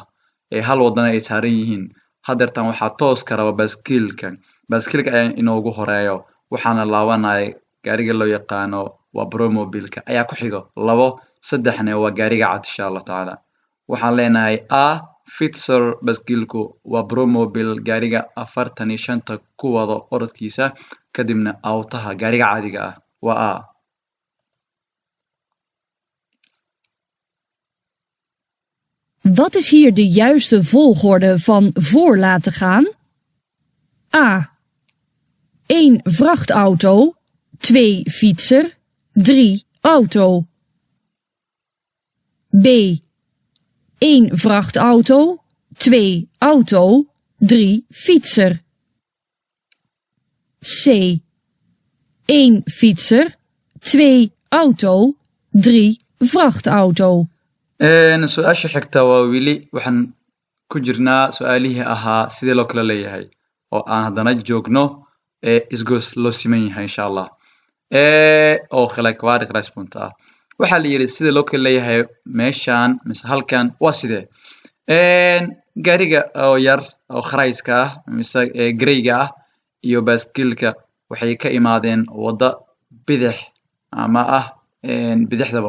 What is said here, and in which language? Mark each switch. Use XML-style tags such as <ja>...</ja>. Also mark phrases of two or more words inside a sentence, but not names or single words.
<so>hal wadana ay saaran yihiin hadeertan waxaa tooska raba baaskiilka ayaa inoogu horeeyo waxaana laabanaya gaariga loo yaqaano waa bromobilka ayaa ku xigo 2 3na waa gaariga cad</so> <ar>insha Allah taala</ar> <so>waxaan leenahay a fitser baaskiilku waa bromobil gaariga 45 ku wado orodkiisa kadibna awtaha gaariga caadiga ah waa a</so> <nl>Wat is hier de juiste volgorde van voor laten gaan? A. 1 vrachtauto 2 fietser 3 auto. B. 1 vrachtauto 2 auto 3 fietser. C. 1 fietser 2 auto 3 vrachtauto.</nl> <so>su-aasha xigta waa wili waxaan ku jirnaa su-aalihii ahaa sidee loo kala leeyahay oo aan haddana joogno isgoos loo siman yahay</so> <ar>insha Allah</ar> <so>oo</so> <nl>gelijkwaardig kruispunt</nl> <so>ah waxaa la yiri sida loo kala leeyahay meeshan mise halkan waa sidee gaariga oo yar oo kharayska ah mise greyga ah iyo baaskiilka waxay ka imaadeen wada bidix ama bidixdaba</so>